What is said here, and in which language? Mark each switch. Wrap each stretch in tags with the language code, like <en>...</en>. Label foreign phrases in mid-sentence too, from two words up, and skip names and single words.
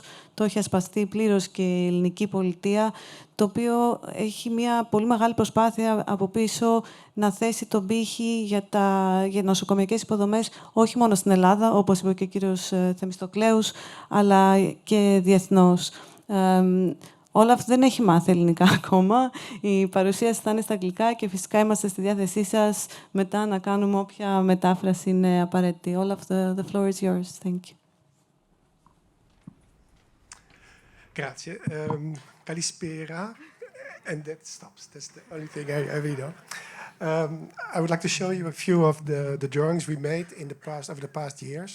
<el>Το έχει ασπαστεί πλήρως και η ελληνική πολιτεία, το οποίο έχει μια πολύ μεγάλη προσπάθεια από πίσω να θέσει τον πύχη για νοσοκομειακές υποδομές, όχι μόνο στην Ελλάδα, όπως είπε και ο κύριος Θεμιστοκλέους, αλλά και διεθνώς. Όλαφ δεν έχει μάθει ελληνικά ακόμα. Η παρουσίαση θα είναι στα αγγλικά και φυσικά είμαστε στη διάθεσή σας μετά να κάνουμε όποια μετάφραση είναι απαραίτητη. Όλαφ,</el> <en>the floor is yours. Thank you. Grazie. Kalispera. And that stops. That's the only thing I read on. I would like to show you a few of the drawings we made in the past, over the past years.</en>